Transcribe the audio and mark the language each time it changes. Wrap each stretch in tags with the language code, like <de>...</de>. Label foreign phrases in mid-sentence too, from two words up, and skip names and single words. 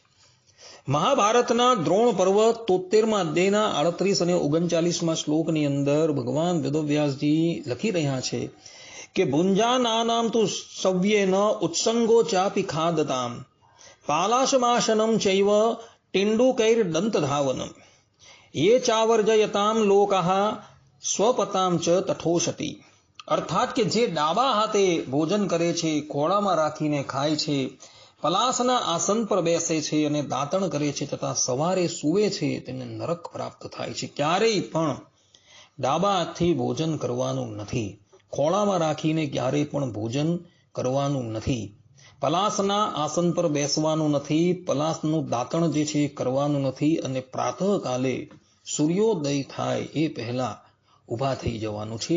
<gu>મહાભારતના દ્રોણ પર્વ 73મા અધ્યાયના 38 અને 39મા શ્લોકની અંદર ભગવાન વેદવ્યાસજી લખી રહ્યા છે કે</gu> <sa>ભુંજાનાનામ તુ સવ્યેન ઉત્સંગો ચાપી ખાદતામ પાલાશમાશનમ ચૈવ ટિંડુકૈર દંતધાવનમ ये चावर्जयताम लोकाः સ્વપતામ ચ તઠોષતી,</sa> <gu>અર્થાત કે જે ડાબા હાથે ભોજન કરે છે, ખોળામાં રાખીને ખાય છે, પલાસના આસન પર બેસે છે અને દાંતણ કરે છે તથા સવારે સૂવે છે, તેને નરક પ્રાપ્ત થાય છે। ક્યારેય પણ ડાબા હાથથી ભોજન કરવાનું નથી, ખોળામાં રાખીને ક્યારેય પણ ભોજન કરવાનું નથી, પલાસના આસન પર બેસવાનું નથી, પલાસનું દાંતણ જે છે કરવાનું નથી, અને પ્રાતઃકાલે સૂર્યોદય થાય એ પહેલા ઉભા થઈ જવાનું છે।</gu>